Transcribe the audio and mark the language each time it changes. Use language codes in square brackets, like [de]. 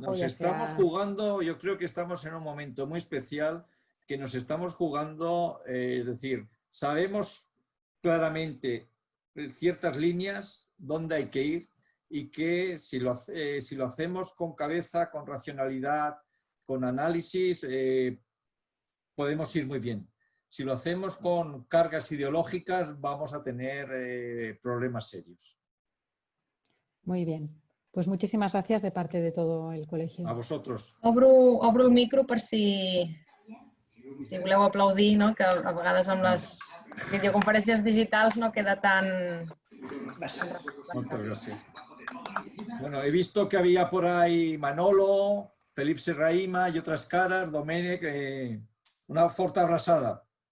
[es] Nos estamos jugando, yo creo que estamos en un momento muy especial, que nos estamos jugando, es decir, sabemos claramente ciertas líneas dónde hay que ir y que si lo hacemos con cabeza, con racionalidad, con análisis, podemos ir muy bien. Si lo hacemos con cargas ideológicas, vamos a tener problemas serios. Muy bien. Pues muchísimas gracias de parte de todo el colegio. A vosotros. [ca] Obro el micro per si voleu aplaudir, no? Que a vegades amb les videoconferències digitals no queda tan [es] Muchas gracias. Bueno, he visto que había por ahí Manolo, Felip Serraima y otras caras, Domènec, [ca] una forta abraçada.